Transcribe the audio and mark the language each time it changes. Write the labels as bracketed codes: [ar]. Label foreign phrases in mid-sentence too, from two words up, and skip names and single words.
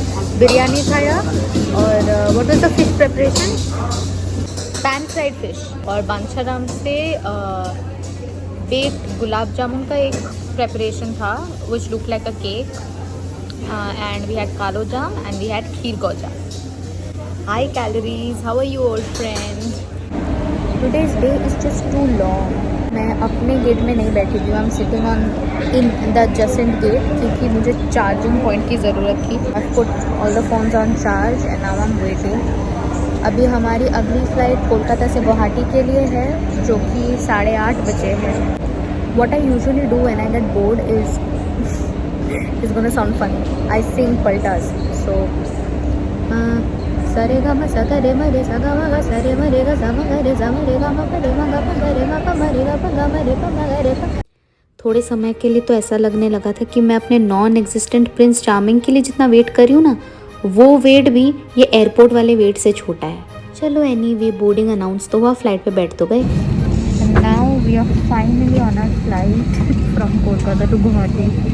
[hi] बिरयानी खाया और [en] what was the fish preparation? pan fried fish. [hi] और बांछाराम से बेक्ड गुलाब जामुन का एक प्रेपरेशन था [en] which look like a cake. and we had kalo jam and we had kheer gauja. high calories. how are you old friend? today's day is just too long. [hi] मैं अपने गेट में नहीं बैठी थी. [en] I am sitting on in the adjacent gate [hi] क्योंकि मुझे [en] charging point [hi] की ज़रूरत थी. [en] I put all the phones on charge and now I am waiting. [hi] अभी हमारी अगली फ़्लाइट कोलकाता से गुवाहाटी के लिए है जो कि 8:30 बजे है. [en] what I usually do when I get board is gonna sound funny. I sing paltas. सो सरे गा म सा गा रे म रे सा गा म गा सा रे म रे गा सा म गा रे सा म रे गा म प रे म गा प गा रे म प म रे गा प गा म रे प म गा रे प. [hi] थोड़े समय के लिए तो ऐसा लगने लगा था कि मैं अपने [en] non existent prince charming [hi] के लिए जितना वेट कर रही हूँ ना वो वेट भी ये एयरपोर्ट वाले वेट से छोटा है. चलो एनीवे [en] boarding announce [hi] तो हुआ, फ्लाइट पे बैठ तो गए. [en] now we are finally on our flight from Kolkata to Guwahati.